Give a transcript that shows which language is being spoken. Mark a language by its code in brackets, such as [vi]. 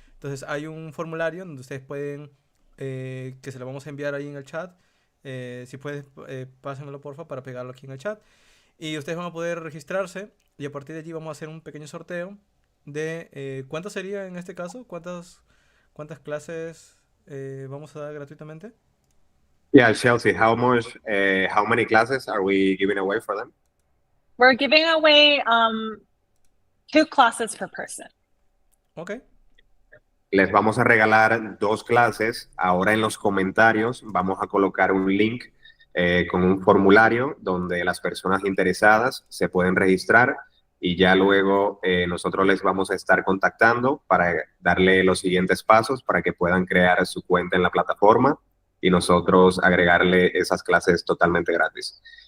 [es] Entonces hay un formulario donde ustedes pueden, que se lo vamos a enviar ahí en el chat. Si puedes, pásenmelo porfa para pegarlo aquí en el chat. Y ustedes van a poder registrarse y a partir de allí vamos a hacer un pequeño sorteo de ¿cuántas sería en este caso? ¿Cuántas clases vamos a dar gratuitamente? [en] Yeah, Chelsea, how many classes are we giving away for them? We're giving away 2 classes per person. Ok. [es] Les vamos a regalar 2 clases. Ahora en los comentarios vamos a colocar un link con un formulario donde las personas interesadas se pueden registrar y ya luego nosotros les vamos a estar contactando para darle los siguientes pasos para que puedan crear su cuenta en la plataforma y nosotros agregarle esas clases totalmente gratis.